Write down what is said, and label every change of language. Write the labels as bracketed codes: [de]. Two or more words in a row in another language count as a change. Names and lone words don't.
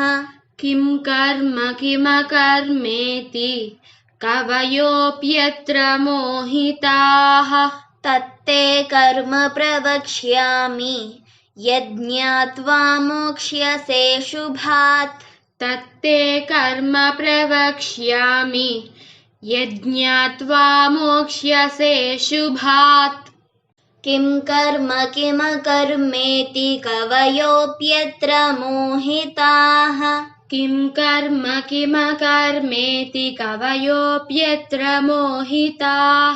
[sa] కిం కర్మ కిమకర్మేతి కవయోప్యత్ర మోహితాః తత్తే కర్మ ప్రవక్ష్యామి యజ్ఞాత్వా మోక్ష్యసే శుభాత్ तत्ते कर्म प्रवक्ष्यामि यज्ञात्वा मोक्ष्यसे शुभात् किं कर्मेति कवयोऽप्यत्र मोहिताः किं कर्मेति कवयोऽप्यत्र मोहिताः